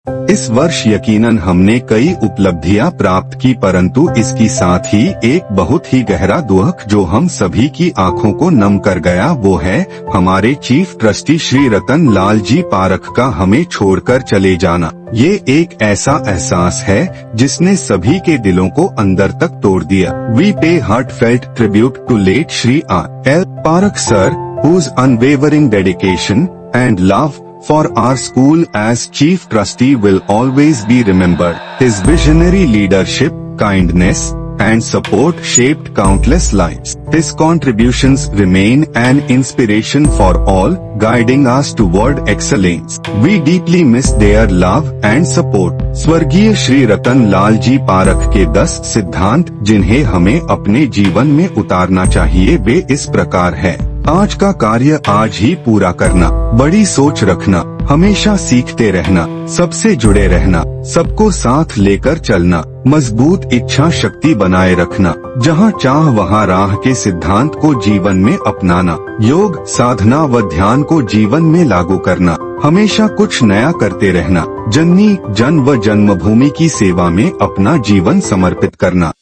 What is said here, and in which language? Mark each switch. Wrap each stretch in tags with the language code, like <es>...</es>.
<hi>इस वर्ष यकीनन हमने कई उपलब्धियां प्राप्त की, परंतु इसकी साथ ही एक बहुत ही गहरा दुख जो हम सभी की आंखों को नम कर गया, वो है हमारे चीफ ट्रस्टी श्री रतन लाल जी पारख का हमें छोड़कर चले जाना। ये एक ऐसा एहसास है जिसने सभी के दिलों को अंदर तक तोड़ दिया।</hi> <en>We pay heartfelt tribute to late Shri R.L. Parakh sir, whose unwavering dedication and love for our school as chief trustee will always be remembered. His visionary leadership, kindness, and support shaped countless lives. His contributions remain an inspiration for all, guiding us toward excellence. We deeply miss their love and support.</en> <hi>स्वर्गीय श्री रतन लाल जी पारख के 10 सिद्धांत जिन्हें हमें अपने जीवन में उतारना चाहिए वे इस प्रकार है। आज का कार्य आज ही पूरा करना, बड़ी सोच रखना, हमेशा सीखते रहना, सबसे जुड़े रहना, सबको साथ लेकर चलना, मजबूत इच्छा शक्ति बनाए रखना, जहाँ चाह वहाँ राह के सिद्धांत को जीवन में अपनाना, योग साधना व ध्यान को जीवन में लागू करना, हमेशा कुछ नया करते रहना, जननी जन व जन्मभूमि की सेवा में अपना जीवन समर्पित करना।</hi>